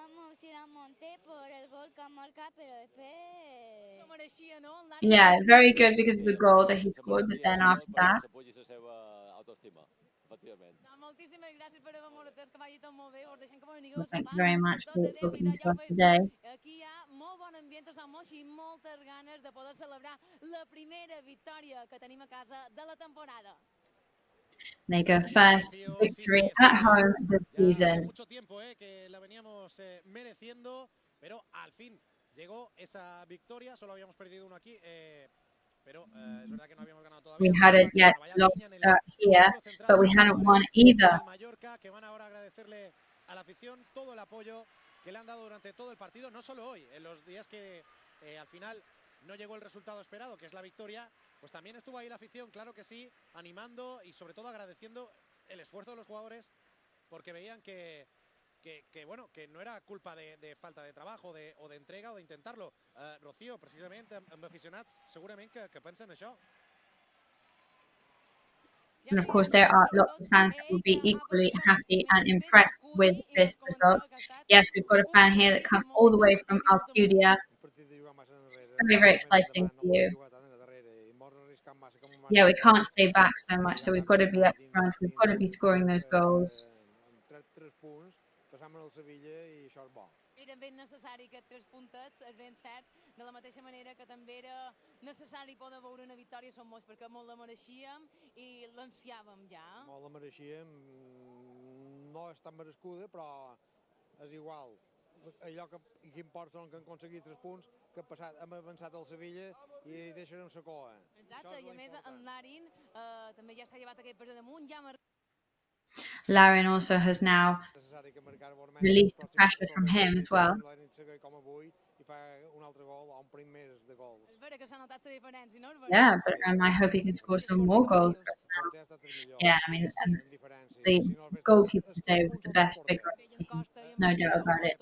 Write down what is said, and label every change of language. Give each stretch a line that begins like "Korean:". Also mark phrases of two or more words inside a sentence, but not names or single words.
English: Yeah, very good because of the goal that he scored, but then after that, well, thank you very much for talking to us today.
Catalan: Aquí hi ha molt bon ambient, Samos, i moltes ganes de poder celebrar la primera victòria que tenim a casa de la temporada.
English: They go first victory at home this season.
Spanish: Mucho tiempo que la veníamos mereciendo, pero al fin llegó esa victoria. Solo habíamos perdido uno aquí, pero es verdad que no habíamos ganado todavía.
English: We hadn't yet lost here, but we hadn't won either.
Spanish: Mallorca, que van ahora a agradecerle a la afición todo el apoyo que le han dado durante todo el partido, no solo hoy, en los días que al final no llegó el resultado esperado, que es la victoria, pues también estuvo ahí la afición, claro que sí, animando y sobre todo agradeciendo el esfuerzo de los jugadores, porque veían que bueno, que no era culpa de falta de trabajo o de entrega o de intentarlo. Rocío, precisamente,
Catalan: amb aficionats, segurament que pensen això.
English: And of course, there are lots of fans that will be equally happy and impressed with this result. Yes, we've got a fan here that comes all the way from Alcudia. Very, very exciting for you. Yeah, we can't stay back so much, so we've got to be up front. We've got to be scoring those goals.
Catalan: Eren ben necessari aquests 3 puntets, és ben cert, de la mateixa manera que també era necessari poder veure una victòria som molts, perquè molt la mereixíem i l'ansiàvem ja. Molt la mereixíem, no és tan merescuda, però és igual. Allò que importa són que hem aconseguit 3 punts, que hem avançat al Sevilla i deixarem la coa. Exacte, i a més en Larin també ja s'ha llevat aquell peso damunt, ja
English: Larin also has now released the pressure from him as well. Yeah, but I hope he can score some more goals for us now. Yeah, I mean, the goalkeeper today was the best figure I've seen, no doubt about it.